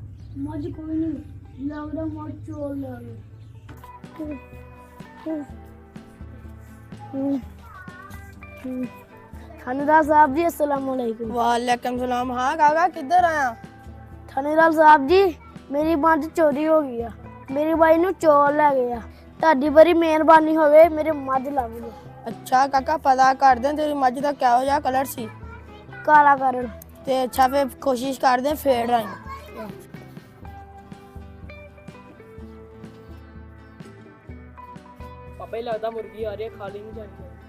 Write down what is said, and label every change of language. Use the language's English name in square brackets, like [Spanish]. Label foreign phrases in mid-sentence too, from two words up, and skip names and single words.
[Punjabi] ਮੱਝ ਕੋਈ ਨਹੀਂ ਲੱਗ ਰਿਹਾ ਮੱਝ ਚੋਰ ਲੱਗੇ। ਥਾਣੇਦਾਰ ਸਾਹਬ ਜੀ [Arabic] السلام عليكم. وعليكم السلام. [Punjabi] ਹਾਂ ਕਾਕਾ ਕਿੱਧਰ ਆਇਆ? ਥਾਣੇਦਾਰ ਸਾਹਬ ਜੀ ਮੇਰੀ ਮੱਝ ਚੋਰੀ ਹੋ ਗਈ ਹੈ, ਮੇਰੀ ਬਾਈ ਨੂੰ ਚੋਰ ਲੈ ਗਿਆ। ਤੁਹਾਡੀ ਬੜੀ ਮਿਹਰਬਾਨੀ ਹੋਵੇ ਮੇਰੇ ਮੱਝ ਲੱਭ ਦਿਓ। ਅੱਛਾ ਕਾਕਾ ਪਤਾ ਕਰਦੇ ਤੇਰੀ ਮੱਝ ਦਾ ਕਿਹੋ ਜਿਹਾ ਕਲਰ ਸੀ? ਕਾਲਾ ਕਰਨ। ਤੇ ਅੱਛਾ ਫੇਰ ਕੋਸ਼ਿਸ਼ ਕਰਦੇ ਫੇਰ ਆਈ। ਪਾਪਾ ਹੀ ਲੱਗਦਾ ਮੁਰਗੀ ਆ ਰਹੀ ਹੈ, ਖਾਲੀ ਨਹੀਂ ਜਾਣੀ।